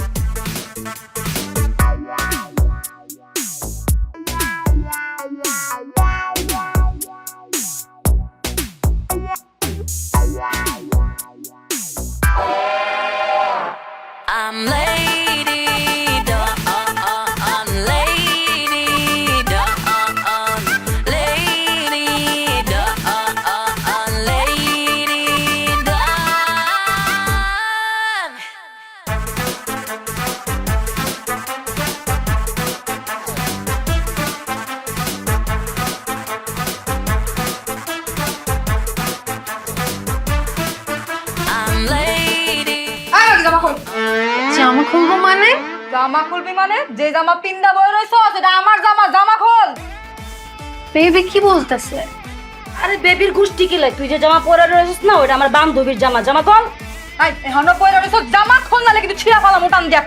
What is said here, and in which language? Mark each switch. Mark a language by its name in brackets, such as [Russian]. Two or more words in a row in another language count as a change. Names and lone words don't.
[English] I'm lady dawn, lady dawn, lady dawn, lady dawn. I'm lady. [Bangla] জামা খোল। জামা খুলবো মানে? জামা খুলবি মানে? যে জামা পিন্দা বই রইছ সেটা আমার জামা, জামা খোল। বেবি কি বলতেছে? আরে বেবির গুষ্টি কি লাই, তুই যে জামা পরে রয়েছিস না ওটা আমার বান্ধবীর জামা। জামা কল। আই এখনো পয়রা রইছ, জামা খোল নালে কিন্তু ছিঁড়া ফালাম উঠান দিয়া।